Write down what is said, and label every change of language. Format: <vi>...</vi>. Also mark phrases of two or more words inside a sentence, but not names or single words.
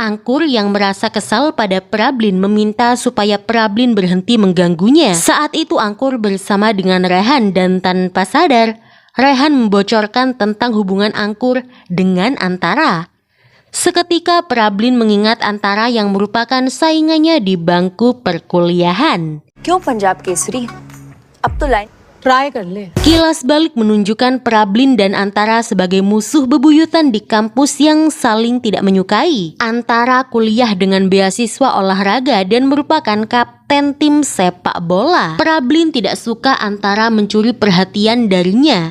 <id>Angkur yang merasa kesal pada Prablin meminta supaya Prablin berhenti mengganggunya. Saat itu Angkur bersama dengan Rehan dan tanpa sadar, Rehan membocorkan tentang hubungan Angkur dengan Antara. Seketika Prablin mengingat Antara yang merupakan saingannya di bangku perkuliahan.</id> <hi>क्यों पंजाब केसरी? अब तो लाइन ट्राई कर ले।</hi> <id>Kilas balik menunjukkan Prablin dan Antara sebagai musuh bebuyutan di kampus yang saling tidak menyukai. Antara kuliah dengan beasiswa olahraga dan merupakan kapten tim sepak bola. Prablin tidak suka Antara mencuri perhatian darinya.</id>